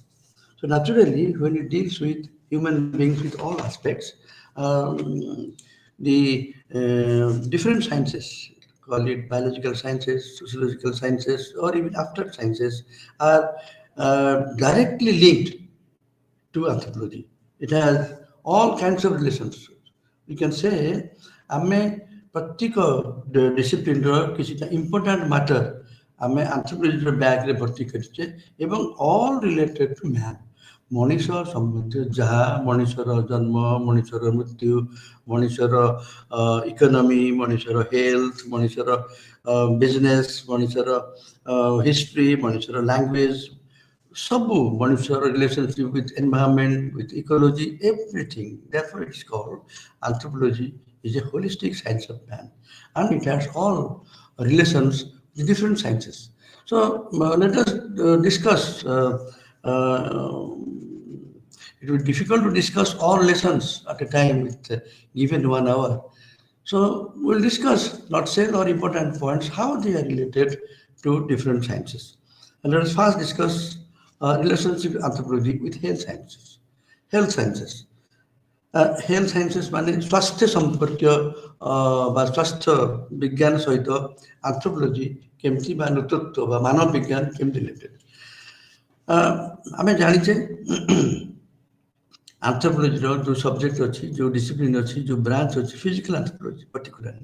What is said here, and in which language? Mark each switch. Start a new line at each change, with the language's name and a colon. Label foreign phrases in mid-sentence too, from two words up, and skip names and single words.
English: So naturally, when it deals with human beings with all aspects, the different sciences, call it biological sciences, sociological sciences, or even after sciences, are directly linked to anthropology. It has all kinds of relations. We can say
Odia: ଆମେ ପ୍ରତ୍ୟେକ ଡିସିପ୍ଲିନର କିଛିଟା
English: important matter
Odia: ଆମେ ଆନ୍ଥ୍ରୋପୋଲୋଜିର ବ୍ୟାଗରେ ଭର୍ତ୍ତି କରିଛେ ଏବଂ
English: all related to man.
Odia: ମଣିଷ ସମ୍ବନ୍ଧୀୟ ଯାହା ମଣିଷର ଜନ୍ମ, ମଣିଷର ମୃତ୍ୟୁ, ମଣିଷର ଇକୋନୋମି, ମଣିଷର ହେଲ୍ଥ, ମଣିଷର ବିଜନେସ୍, ମଣିଷର ହିଷ୍ଟ୍ରି, ମଣିଷର ଲାଙ୍ଗୁଏଜ, ସବୁ ମଣିଷର
English: relationship with environment, with ecology, everything. Therefore, it's called anthropology is a holistic science of man, and it has all relations with different sciences. So let us discuss. It will be difficult to discuss all lessons at a time with given 1 hour. So we'll discuss, not say or important points, how they are related to different sciences. And let us first discuss relationship of anthropology with health sciences. Health sciences. Health sciences
Odia: ମାନେ ସ୍ୱାସ୍ଥ୍ୟ ସମ୍ପର୍କୀୟ ବା ସ୍ୱାସ୍ଥ୍ୟ ବିଜ୍ଞାନ ସହିତ ଆନ୍ଥ୍ରୋପୋଲୋଜି କେମିତି ବା ନେତୃତ୍ୱ ବା ମାନବ ବିଜ୍ଞାନ କେମିତି ରିଲେଟେଡ୍। ଆମେ ଜାଣିଛେ ଆନ୍ଥ୍ରୋପୋଲୋଜିର ଯେଉଁ ସବଜେକ୍ଟ ଅଛି, ଯେଉଁ ଡିସିପ୍ଲିନ୍ ଅଛି, ଯେଉଁ ବ୍ରାଞ୍ଚ ଅଛି,
English: physical anthropology particularly.